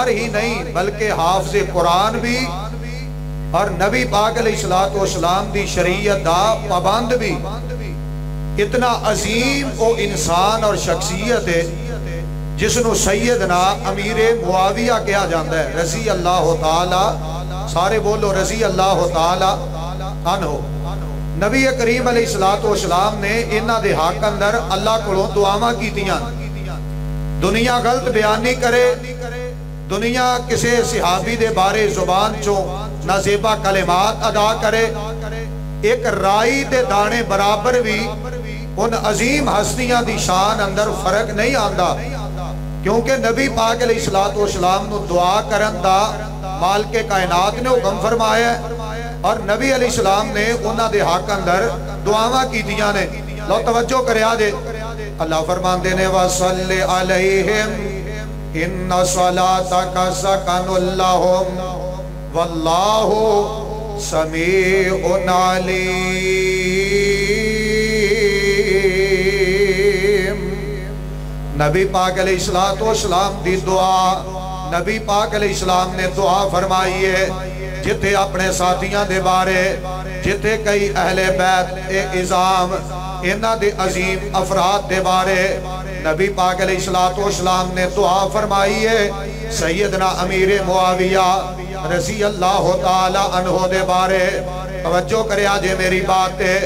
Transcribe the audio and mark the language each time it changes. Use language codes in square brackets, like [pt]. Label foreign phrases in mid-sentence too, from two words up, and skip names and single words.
[pa] ہی نہیں بلکہ حافظ قرآن بھی اور نبی پاک [ar] علیہ السلام [pa] دی شریعت دا پابند بھی اتنا عظیم وہ انسان اور شخصیت ہے جس نو سیدنا امیر معاویہ کیا جاندہ ہے [ar] رضی اللہ تعالی [pa] سارے بولو [ar] رضی اللہ تعالی عنہ [pa] نبی کریم [ar] علیہ السلام [pa] نے انہاں دے حق اندر اللہ کو دعاواں کیتیاں دنیا غلط بیان نہیں کرے دنیا کسی صحابی دے بارے زبان چوں نازیبہ کلمات ادا کرے ایک رائی دے دانے برابر بھی ان عظیم ہستیاں دی شان اندر فرق نہیں آندا، کیونکہ نبی پاک [ar] علیہ السلام [pa] نو دعا کرن دا مالک کائنات نے حکم فرمایا ہے، اور نبی [ar] علیہ السلام [pa] نے انہاں دے حق اندر دعاواں کیتیاں نے۔ لو توجہ کریا جے، اللہ فرماندے نے [ar] وَصَلِّ عَلَيْهِمْ إِنَّ صَلَاتَكَ سَكَنٌ لَهُمْ وَاللَّهُ سَمِيعٌ عَلِيمٌ۔ [pa] نبی پاک [ar] علیہ السلام [pa] دی دعا، نبی پاک [ar] علیہ السلام [pa] نے دعا فرمائی ہے، جتھے اپنے ساتھیاں دے بارے، جتھے کئی اہل بیت اعظام انہاں دے عظیم افراد دے بارے نبی پاک [ar] علیہ السلام [pa] نے دعا فرمائی ہے، سیدنا امیر معاویہ [ar] رضی اللہ تعالی عنہ [pa] دے بارے توجہ کرے آجے میری بات ہے۔